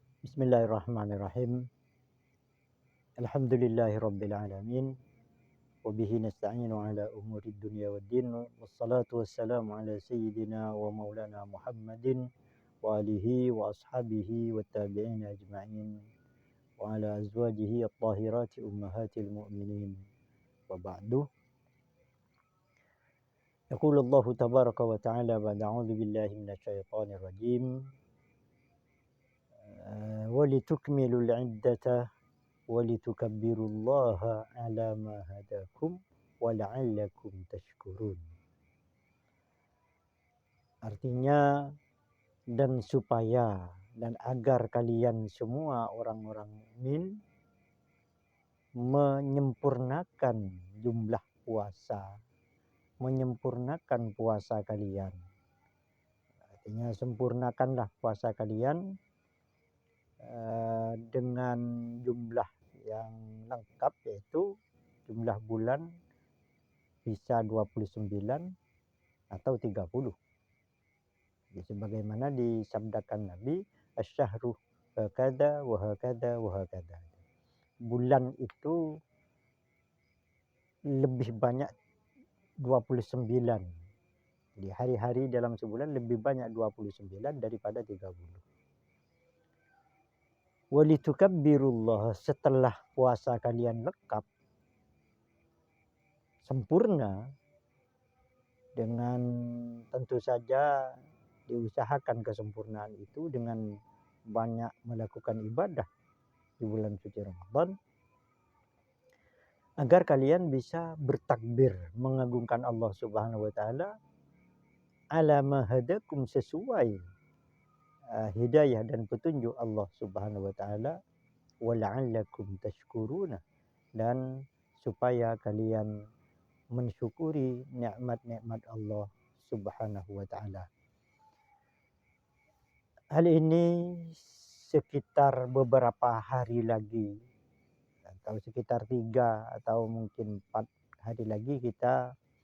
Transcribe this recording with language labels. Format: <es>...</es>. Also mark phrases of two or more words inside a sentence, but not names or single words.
<ar>بسم الله الرحمن الرحيم. الحمد لله رب العالمين. وبه نستعين على أمور الدنيا والدين. والصلاة والسلام على سيدنا ومولانا محمد وآله وأصحابه والتابعين أجمعين وعلى أزواجه الطاهرات أمهات المؤمنين. وبعد. يقول الله تبارك وتعالى بعد أعوذ بالله من الشيطان الرجيم. ولتكملوا العدة ولتكبروا الله على ما هداكم ولعلكم تشكرون.</ar> <id>Artinya, dan supaya dan agar kalian semua orang-orang mukmin menyempurnakan jumlah puasa, menyempurnakan puasa kalian. Artinya sempurnakanlah puasa kalian dengan jumlah yang lengkap, yaitu jumlah bulan bisa 29 atau 30. Jadi sebagaimana disabdakan Nabi,</id> <ar>الشهر هكذا وهكذا وهكذا.</ar> <id>Bulan itu lebih banyak 29. Jadi hari-hari dalam sebulan lebih banyak 29 daripada 30. Walitukabbirullah, setelah puasa kalian lengkap, sempurna, dengan tentu saja diusahakan kesempurnaan itu dengan banyak melakukan ibadah di bulan suci Ramadan, agar kalian bisa bertakbir mengagungkan Allah</id> <ar>سبحانه وتعالى على ما هداكم,</ar> <id>sesuai hidayah dan petunjuk Allah</id> <ar>سبحانه وتعالى، ولعلكم تشكرون,</ar> <id>dan supaya kalian mensyukuri nikmat-nikmat Allah</id> <ar>سبحانه وتعالى.</ar> <id>Hal ini sekitar beberapa hari lagi, atau sekitar 3 atau mungkin 4 hari lagi kita</id>